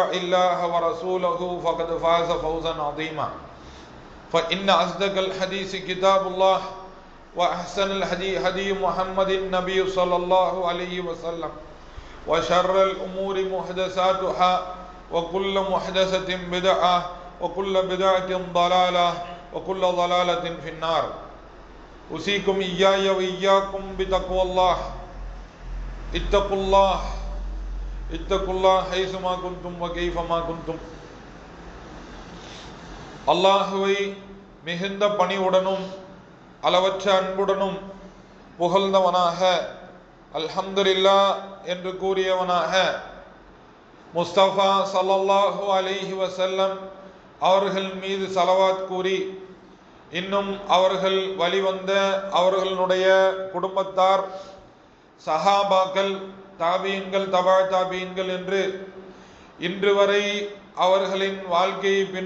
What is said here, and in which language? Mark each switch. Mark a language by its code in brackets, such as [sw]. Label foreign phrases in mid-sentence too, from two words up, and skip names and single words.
[ar] الله ورسوله فقد فاز فوزا عظيما فإن أصدق الحديث كتاب الله وأحسن الهدي هدي محمد النبي صلى الله عليه وسلم وشر الأمور محدثاتها وكل محدثة بدعة وكل بدعة ضلالة وكل ضلالة في النار أوصيكم إياي وإياكم بتقوى الله اتقوا الله حيثما كنتم وكيفما كنتم [ta] அல்லாஹுவை மிகுந்த பணிவுடனும் அளவற்ற அன்புடனும் புகழ்ந்தவனாக அல்ஹம்துலில்லாஹ் என்று கூறியவனாக முஸ்தபா [ar] صلى الله عليه وسلم [ta] அவர்கள் மீது ஸலவாத் கூறி இன்னும் அவர்கள் வழிவந்த அவர்களுடைய குடும்பத்தார் சஹாபாக்கள் தாபீன்கள் தபா தாபீன்கள் என்று இன்று வரை அவர்களின் வாழ்க்கையை